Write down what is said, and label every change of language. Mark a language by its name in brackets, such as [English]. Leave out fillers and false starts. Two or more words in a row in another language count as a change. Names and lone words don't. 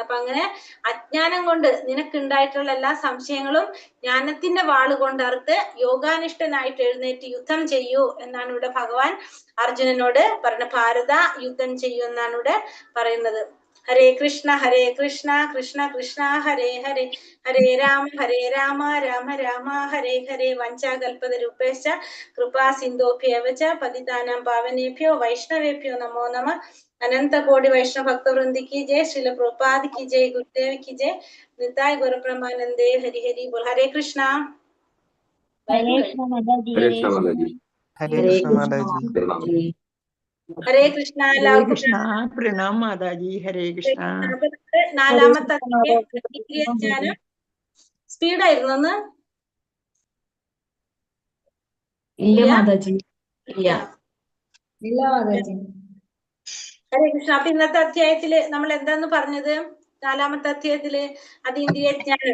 [Malayalam] അപ്പൊ അങ്ങനെ അജ്ഞാനം കൊണ്ട് നിനക്കുണ്ടായിട്ടുള്ള എല്ലാ സംശയങ്ങളും ജ്ഞാനത്തിന്റെ വാളുകൊണ്ട് അറുത്ത് യോഗാനിഷ്ഠനായിട്ട് എഴുന്നേറ്റ് യുദ്ധം ചെയ്യൂ എന്നാണ് ഇവിടെ ഭഗവാൻ അർജുനനോട് പറയുന്നത്. ഭാരത, യുദ്ധം ചെയ്യൂ എന്നാണ് ഇവിടെ പറയുന്നത്. [Sanskrit] ഹരേ കൃഷ്ണ കൃഷ്ണ കൃഷ്ണ ഹരേ ഹരേ, ഹരേ രാമ രാമ രാമ ഹരേ ഹരേ. വഞ്ചാകൽപതരുപേശ്ച കൃപാ സിന്ധോഭ്യേവ ച പതിതാനാം പാവനേഭ്യോ വൈഷ്ണവേഭ്യോ നമോ നമഃ. [Hindi] अनंत कोटि वैष्णव भक्त वृंद की जय, श्रील प्रभुपाद की जय, गुरुदेव की जय, निताय गौर ब्रह्मानंदे हरि हरि बोल. हरे कृष्णा. हरे कृष्ण माताजी. हरे कृष्ण माताजी. हरे हरे कृष्ण कृष्ण माताजी. माताजी. हरे कृष्णा. हरे [Malayalam] എല്ലാവർക്കും [Hindi] कृष्ण. प्रणाम माताजी. हरे कृष्ण. [Malayalam] നാലാമത്തെ അധ്യായം ഇന്ദ്രിയ ജ്ഞാനം. സ്പീഡായിരുന്നു ഒന്ന്. ഇല്ല മാതാജി, ഇല്ല. ഇല്ല മാതാജി. ഹരേ കൃഷ്ണ. അപ്പൊ ഇന്നത്തെ അധ്യായത്തില് നമ്മൾ എന്താന്ന് പറഞ്ഞത്? നാലാമത്തെ അധ്യായത്തില് അതീന്ദ്രിയ ജ്ഞാനം,